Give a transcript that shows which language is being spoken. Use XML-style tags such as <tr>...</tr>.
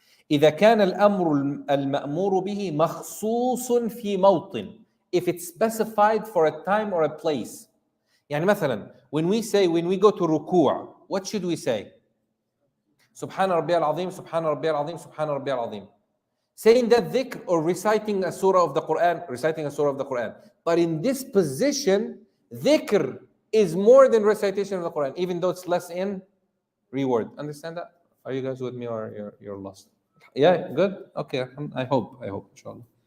<ar>إذا كان الأمر المأمور به مخصوص في موطن.</ar> <en>If it's specified for a time or a place.</en> <ar>يعني مثلا,</ar> <en>when we go to ruku', what should we say?</en> <ar>سبحان ربي العظيم, سبحان ربي العظيم, سبحان ربي العظيم.</ar> <en>Saying that dhikr or reciting a surah of the Quran. But in this position, dhikr is more than recitation of the Quran, even though it's less in reward. Understand that? Are you guys with me or you're lost? Yeah, good? Okay, I hope, inshallah.</en>